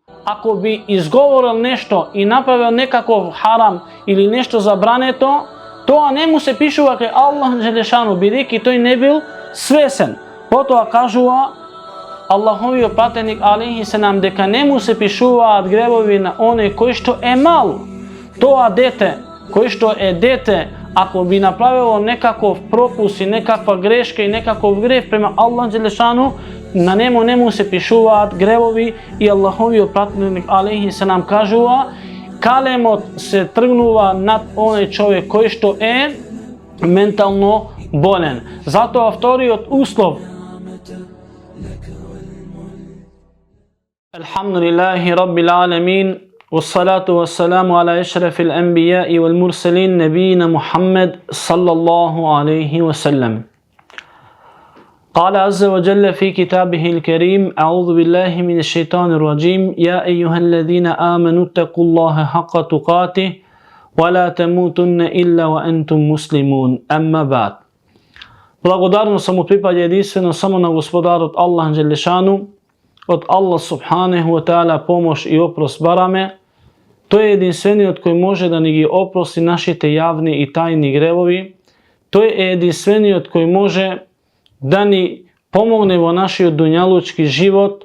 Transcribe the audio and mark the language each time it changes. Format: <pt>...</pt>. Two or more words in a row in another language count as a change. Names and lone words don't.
<mk>ако би изговорил нешто и направио некакав харам или нешто забрането, тоа не му се пишува кај Аллах Джелешану, бидејќи тој не бил свесен. Потоа кажува Аллаховиот пратеник</mk> <ar>алейхи селам</ar> <mk>дека не му се пишуваат гревови на оној кој што е мал. Тоа дете, кој што е дете, ако би направило некаков пропус и некаква грешка и некаков грев према Аллах Джелешану, на нему не му се пишуваат гревови и Аллаховиот пратеник</mk> <ar>алейхи селам</ar> <mk>кажува калемот се тргнува над оној човек кој што е ментално болен. Затоа вториот услов</mk> <ar>الحمد لله رب العالمين والصلاة والسلام على أشرف الأنبياء والمرسلين نبينا محمد صلى الله عليه وسلم. قال عز وجل في كتابه الكريم أعوذ بالله من الشيطان الرجيم يا أيها الذين آمنوا اتقوا الله حق تقاته ولا تموتن إلا وأنتم مسلمون أما بعد.</ar> <mk>Благодарно само припаѓа единствено само на Господарот Аллах Джелешану. Од Аллах</mk> <ar>Субханеху ва Таала</ar> <mk>помош и опрос бараме. Тој е единствениот кој може да ни ги опрости нашите јавни и тајни гревови. Тој е единствениот кој може да ни помогне во нашиот дуњалучки живот.</mk>